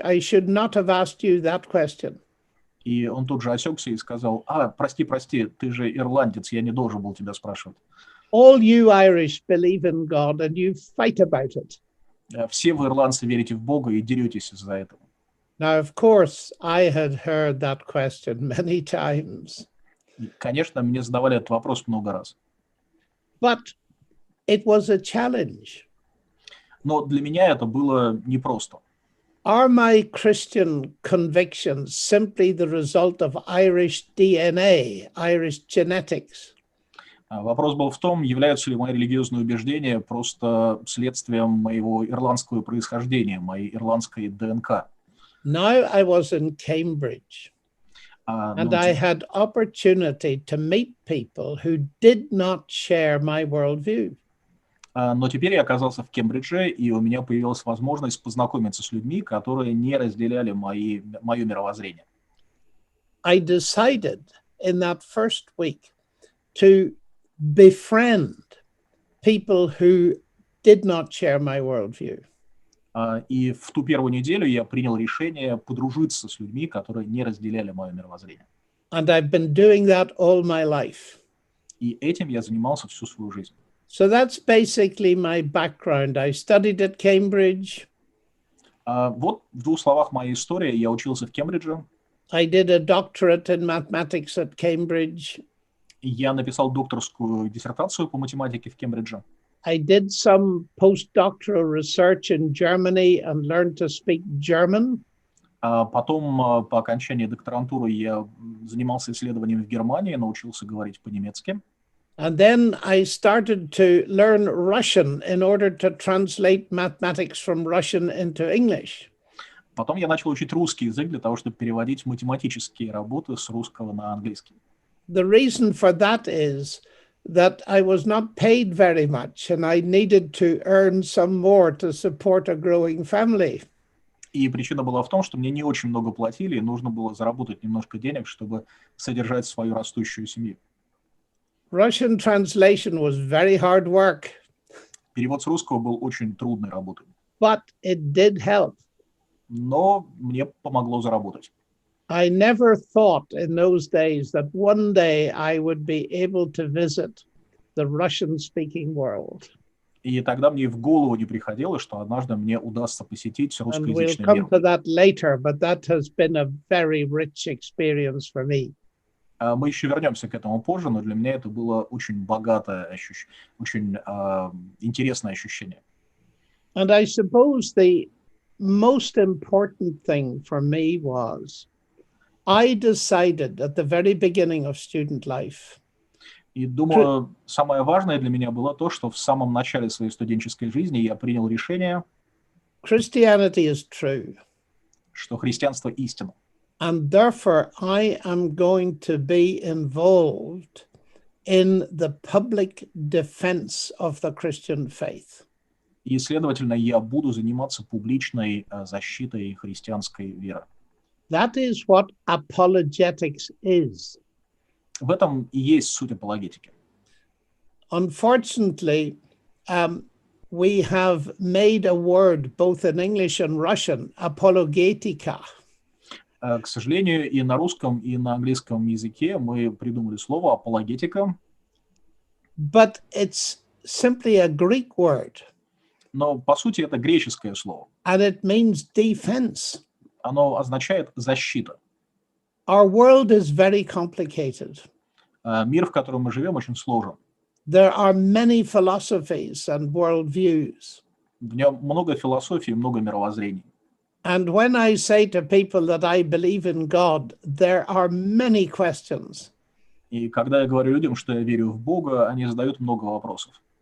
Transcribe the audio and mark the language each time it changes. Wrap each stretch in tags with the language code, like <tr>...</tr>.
<en>I should not have asked you that question."</en> <ru>И он тут же осекся и сказал, прости, ты же ирландец, я не должен был тебя спрашивать.</ru> <en>All you Irish believe in God and you fight about it.</en> <ru>Все вы, ирландцы, верите в Бога и деретесь из-за этого.</ru> <en>Now, of course, I had heard that question many times.</en> <ru>И, конечно, мне задавали этот вопрос много раз.</ru> <en>But it was a challenge.</en> <ru>Но для меня это было непросто.</ru> <en>Are my Christian convictions simply the result of Irish DNA, Irish genetics?</en> <ru>Вопрос был в том, являются ли мои религиозные убеждения просто следствием моего ирландского происхождения, моей ирландской ДНК.</ru> <en>Now I was in Cambridge, and I had opportunity to meet people who did not share my worldview.</en> <ru>Но теперь я оказался в Кембридже, и у меня появилась возможность познакомиться с людьми, которые не разделяли мое мировоззрение.</ru> <en>I decided in that first week to befriend people who did not share my worldview.</en> <ru>И в ту первую неделю я принял решение подружиться с людьми, которые не разделяли мое мировоззрение.</ru> <en>And I've been doing that all my life.</en> <ru>И этим я занимался всю свою жизнь.</ru> <en>So that's basically my background. I studied at Cambridge.</en> <ru>Вот в двух словах моя история. Я учился в Кембридже.</ru> <en>I did a doctorate in mathematics at Cambridge.</en> <ru>Я написал докторскую диссертацию по математике в Кембридже.</ru> <en>I did some postdoctoral research in Germany and learned to speak German.</en> <ru>Потом, по окончании докторантуры, я занимался исследованием в Германии, научился говорить по-немецки.</ru> <en>And then I started to learn Russian in order to translate mathematics from Russian into English.</en> <ru>Потом я начал учить русский язык для того, чтобы переводить математические работы с русского на английский.</ru> <en>The reason for that is that I was not paid very much and I needed to earn some more to support a growing family.</en> <ru>И причина была в том, что мне не очень много платили, и нужно было заработать немножко денег, чтобы содержать свою растущую семью.</ru> <en>Russian translation was very hard work.</en> <ru>Перевод с русского был очень трудной работой.</ru> <en>But it did help.</en> <ru>Но мне помогло заработать.</ru> <en>I never thought in those days that one day I would be able to visit the Russian-speaking world.</en> <ru>И тогда мне в голову не приходило, что однажды мне удастся посетить русскоязычный</ru> <en>And we'll</en> <ru>мир.</ru> <en>come to that later, but that has been a very rich experience for me.</en> <ru>Мы еще вернемся к этому позже, но для меня это было очень богатое ощущение, очень интересное ощущение.</ru> <en>And I suppose the most important thing for me was I decided at the very beginning of student life.</en> <ru>И думаю, самое важное для меня было то, что в самом начале своей студенческой жизни я принял решение,</ru> <en>Christianity is true.</en> <ru>что христианство истина.</ru> <en>And therefore, I am going to be involved in the public defense of the Christian faith.</en> <ru>И, следовательно, я буду заниматься публичной защитой христианской веры.</ru> <en>That is what apologetics is.</en> <ru>В этом и есть суть апологетики.</ru> <en>Unfortunately, we have made a word both in English and Russian, apologetica.</en> <ru>К сожалению, и на русском, и на английском языке мы придумали слово апологетика.</ru> <en>But it's simply a Greek word.</en> <ru>Но, по сути, это греческое слово.</ru> <en>And it means defense.</en> <ru>Оно означает защита.</ru> <en>Our world is very complicated.</en> <ru>Мир, в котором мы живем, очень сложен.</ru> <en>There are many philosophies and worldviews.</en> <ru>В нем много философии, много мировоззрений.</ru> <en>And when I say to people that I believe in God, there are many questions.</en> <ru>И когда я говорю людям, что я верю в Бога, они задают много вопросов.</ru>